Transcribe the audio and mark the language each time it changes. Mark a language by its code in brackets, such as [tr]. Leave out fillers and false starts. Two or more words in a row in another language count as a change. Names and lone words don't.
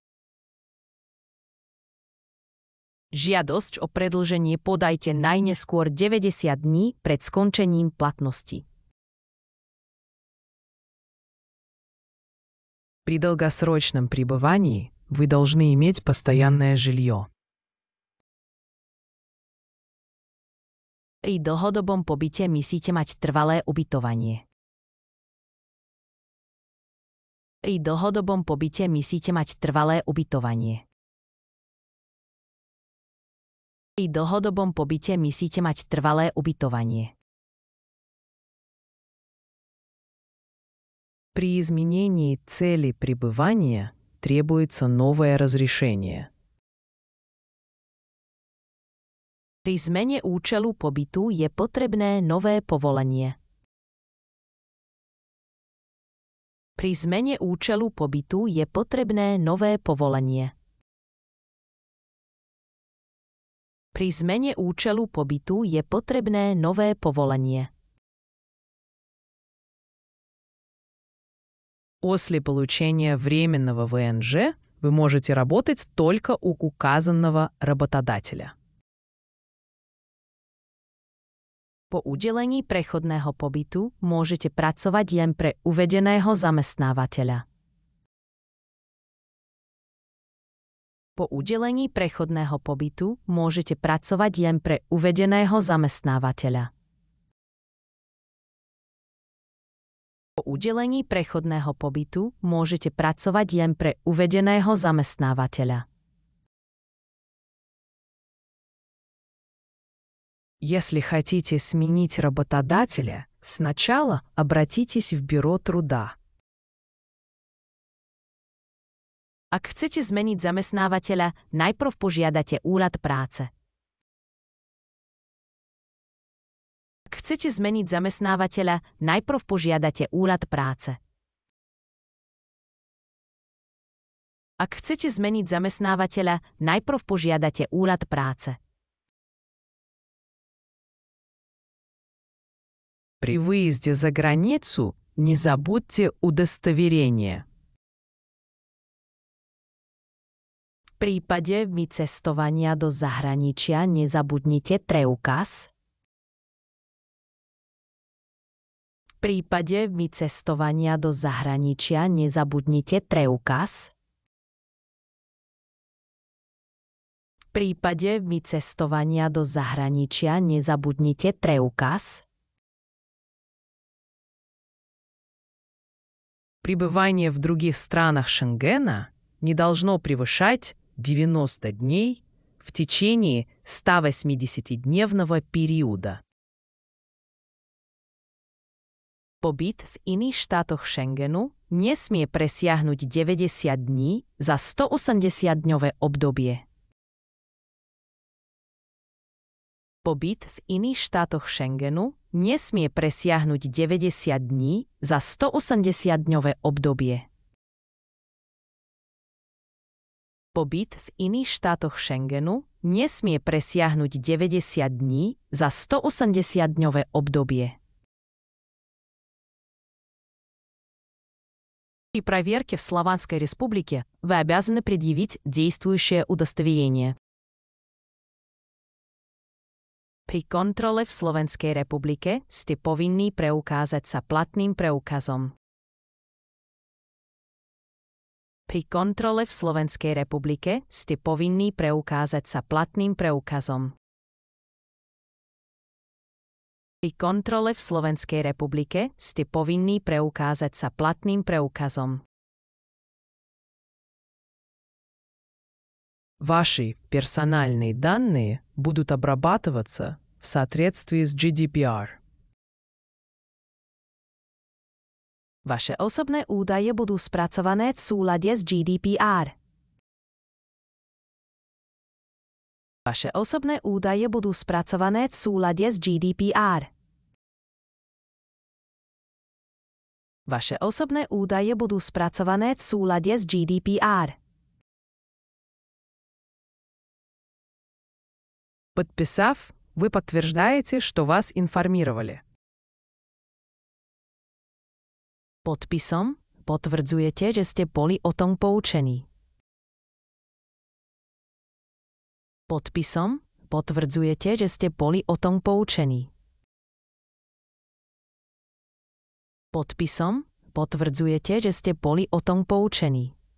[sk] Žiadosť o predĺženie podajte najneskôr 90 dní pred skončením platnosti. [ru] При долгосрочном пребывании вы должны иметь постоянное жилье. [sk] Pri dlhodobom pobyte musíte mať trvalé ubytovanie. Pri dlhodobom pobyte musíte mať trvalé ubytovanie. Pri dlhodobom pobyte musíte mať trvalé ubytovanie. [ru] При изменении цели пребывания требуется новое разрешение. [sk] Pri zmene účelu pobytu je potrebné nové povolenie. Pri zmene účelu pobytu je potrebné nové povolenie. Pri zmene účelu pobytu je potrebné nové povolenie. [ru] После получения временного ВНЖ вы можете работать только у указанного работодателя. [sk] Po udelení prechodného pobytu môžete pracovať len pre uvedeného zamestnávateľa. Po udelení prechodného pobytu môžete pracovať len pre uvedeného zamestnávateľa. Po udelení prechodného pobytu môžete pracovať len pre uvedeného zamestnávateľa. [ru] Если хотите сменить работодателя, сначала обратитесь в бюро труда. [sk] Ak chcete zmeniť zamestnávateľa, najprv požiadate úrad práce. Ak chcete zmeniť zamestnávateľa, najprv požiadate úrad práce. Ak chcete zmeniť zamestnávateľa, najprv požiadate úrad práce. [ru] При выезде за границу не забудьте удостоверение. [sk] V prípade vycestovania do zahraničia nezabudnite preukaz. V prípade vycestovania do zahraničia nezabudnite preukaz. V prípade vycestovania do zahraničia nezabudnite preukaz. [ru] Пребывание в других странах Шенгена не должно превышать 90 дней в течение 180-дневного периода. [sk] Pobyt v iných štátoch Schengenu nesmie presiahnuť 90 dní za 180-dňové obdobie. Pobyt v iných štátoch Schengenu nesmie presiahnuť 90 dní za 180-dňové obdobie. Pobyt v iných štátoch Schengenu nesmie presiahnuť 90 dní za 180-dňové obdobie. [ru] При проверке в Слованской Республике вы обязаны предъявить действующее удостоверение. [sk] Pri kontrole v Slovenskej republike ste povinní preukázať sa platným preukazom. Pri kontrole v Slovenskej republike ste povinní preukázať sa platným preukazom. Pri kontrole v Slovenskej republike ste povinní preukázať sa platným preukazom. [ru] Ваши персональные данные будут обрабатываться в соответствии с GDPR. [sk] Vaše osobné údaje budú spracované v súlade s GDPR. Vaše osobné údaje budú spracované v súlade s GDPR. Vaše osobné údaje budú spracované v súlade s GDPR. [ru] Подписав, вы подтверждаете, что вас информировали. [sk] Podpisom potvrdzujete, že ste boli o tom poučení. Podpisom potvrdzujete, že ste boli o tom poučení. Podpisom potvrdzujete, že ste boli o tom poučení.